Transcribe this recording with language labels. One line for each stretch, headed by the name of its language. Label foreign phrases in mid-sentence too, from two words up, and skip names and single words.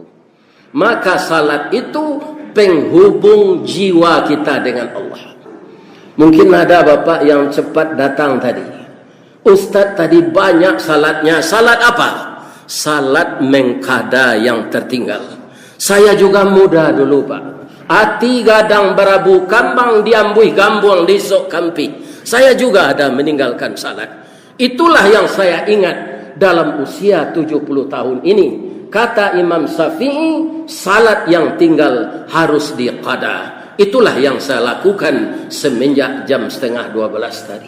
Indonesian: Maka salat itu penghubung jiwa kita dengan Allah. Mungkin ada bapak yang cepat datang tadi, Ustaz tadi banyak salatnya. Salat apa? Salat mengkada yang tertinggal. Saya juga muda dulu pak,
Minangkabau: ati gadang berabu kambang diambuih gambuang disok kampi.
Indonesian: Saya juga ada meninggalkan salat. Itulah yang saya ingat dalam usia 70 tahun ini. Kata Imam Syafi'i, salat yang tinggal harus diqada. Itulah yang saya lakukan semenjak jam 11:30 tadi.